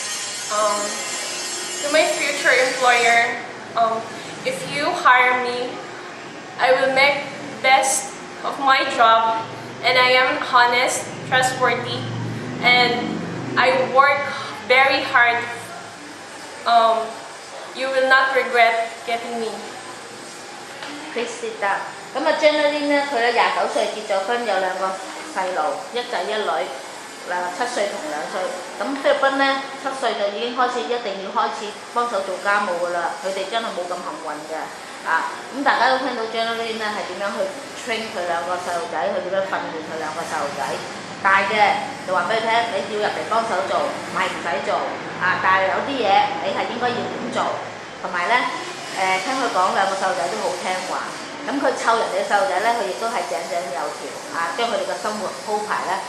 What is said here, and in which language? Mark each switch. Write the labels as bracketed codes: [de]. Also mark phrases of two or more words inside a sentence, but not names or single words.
[en] To my future employer, if you hire me, I will make best of my job, and I am honest, trustworthy, and I work very hard. You will not regret getting me. Please sit down. [yue] 咁Janeline咧，佢咧29歲結咗婚，有2個細路，一仔一女。7歲同2歲，咁菲律賓咧7歲就已經開始一定要開始幫手做家務㗎啦，佢哋真係冇咁幸運嘅，咁大家都聽到 Janeline 咧係點樣去 train 佢2個細路仔，佢點樣訓練佢2個細路仔，大嘅就話俾你聽，你要入嚟幫手做，唔係唔使做，但係有啲嘢你係應該要點做，同埋咧聽佢講2個細路仔都好聽話，咁佢湊人哋嘅細路仔咧，佢亦都係井井有條，將佢哋嘅生活鋪排咧。